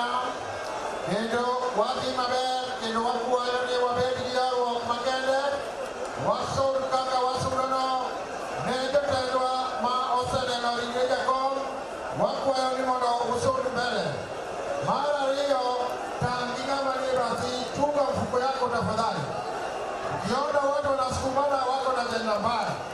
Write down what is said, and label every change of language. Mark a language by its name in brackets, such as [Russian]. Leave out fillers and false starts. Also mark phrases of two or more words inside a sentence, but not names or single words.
[Luo (Kenya and Tanzania)] Kendo wadhi maber kendo wakwayo ni wabed gi ywaruok makende. Wasud kaka wasudono ne jotendwa ma oseneno ringre jakom. Wakwayo ni mondo usud mbele. Mar ariyo, tang' gi ng'ama ni rasi, [Swahili] chunga mfuko yako tafadhali. Ukiona watu wanasukumana wako na ajenda mbaya.